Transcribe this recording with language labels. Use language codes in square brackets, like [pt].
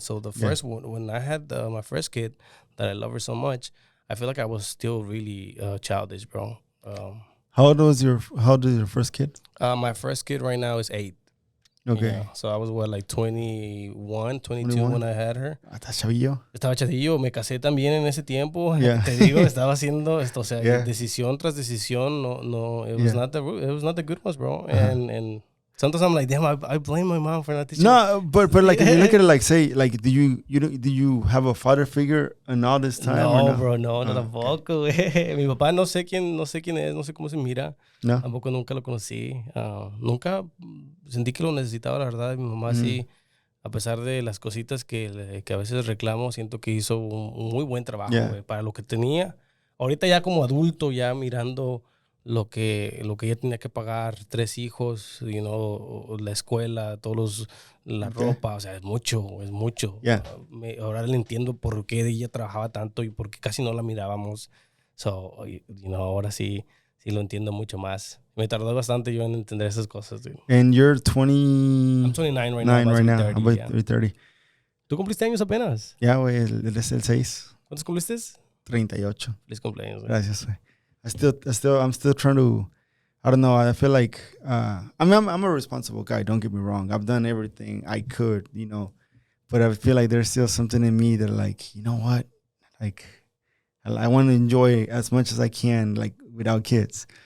[en] So the first one, when I had my first kid, that I love her so much, I feel like I was still really childish, bro. How old is your first kid? My first kid right now is 8. Okay. Yeah. So I was, like 21, 22 when I had her. [es] ¿Estás chavillo? Estaba chavillo. Me casé también en ese tiempo. [en] Yeah. [es] Te digo, estaba haciendo esto, o sea, decisión tras decisión. [en] No, it was not the good ones, bro. And sometimes I'm like, damn, I blame my mom for not teaching. No, but like if you look at it like, say, like, do you have a father figure in all this time? [es] No, bro, no tampoco, güey. Mi papá no sé quién es, no sé cómo se mira. No. Tampoco nunca lo conocí. Nunca sentí que lo necesitaba, la verdad. Mi mamá sí, a pesar de las cositas que a veces reclamo, siento que hizo un muy buen trabajo, güey, para lo que tenía. Ahorita ya como adulto, ya mirando lo que ella tenía que pagar, 3 hijos, la escuela, la ropa, o sea, es mucho. Yeah. Ahora le entiendo por qué ella trabajaba tanto y por qué casi no la mirábamos. So, ahora sí lo entiendo mucho más. Me tardó bastante yo en entender esas cosas, dude. [en] And you're 20... I'm 29 right now, about to be 30, I'm about yeah. to be 30. [es] ¿Tú cumpliste años apenas? Ya, güey, es el 6. ¿Cuántos cumpliste? 38. Feliz cumpleaños, güey. Gracias, güey. [en] I'm still trying to, I don't know, I feel like, I'm a responsible guy, don't get me wrong. I've done everything I could, but I feel like there's still something in me that, like, you know what? Like, I want to enjoy as much as I can, like, without kids.